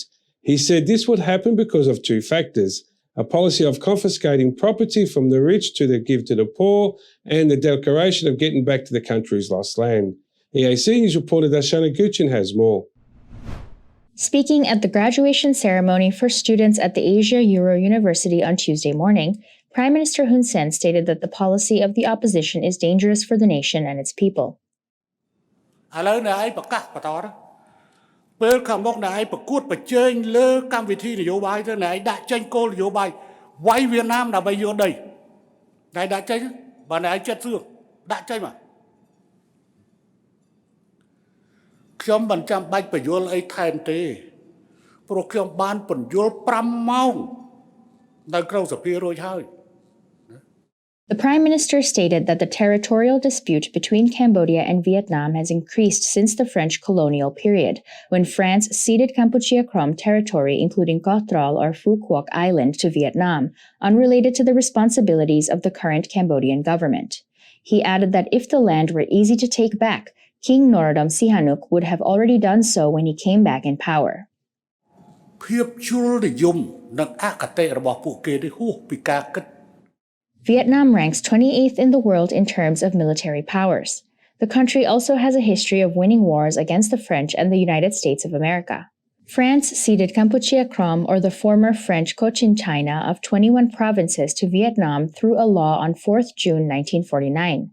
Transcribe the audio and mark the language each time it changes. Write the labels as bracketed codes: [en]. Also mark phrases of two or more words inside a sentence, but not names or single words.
[en] He said this would happen because of two factors: a policy of confiscating property from the rich to give to the poor, and the declaration of getting back to the country's lost land. EAC News reporter Darshana Gauchan has more. Speaking at the graduation ceremony for students at the Asia Euro University on Tuesday morning, Prime Minister Hun Sen stated that the policy of the opposition is dangerous for the nation and its people. [km] ឥឡូវអ្នកឯងប្រកាសបន្តទៅពេលខាងមុខអ្នកឯងប្រកួតប្រជែងលើកម្មវិធីនយោបាយទៅអ្នកឯងដាក់ចេញគោលនយោបាយវាយវៀតណាមដើម្បីយកដីអ្នកឯងដាក់ចេញបើអ្នកឯងចិត្តសឿដាក់ចេញមកខ្ញុំមិនចាំបាច់បញ្យល់អីថែមទេព្រោះខ្ញុំបានបញ្យល់5ម៉ោងនៅក្នុងសភារួចហើយ [en] The Prime Minister stated that the territorial dispute between Cambodia and Vietnam has increased since the French colonial period, when France ceded Kampuchea Krom territory including Koh Tral or Phu Quoc Island to Vietnam, unrelated to the responsibilities of the current Cambodian government. He added that if the land were easy to take back, King Norodom Sihanouk would have already done so when he came back in power. [km] ភាពជួលនិយមនិងអគតិរបស់ពួកគេនេះហួសពីការគិត [en] Vietnam ranks 28th in the world in terms of military powers. The country also has a history of winning wars against the French and the United States of America. France ceded Kampuchea Krom, or the former French Cochin China, of 21 provinces to Vietnam through a law on 4th June 1949.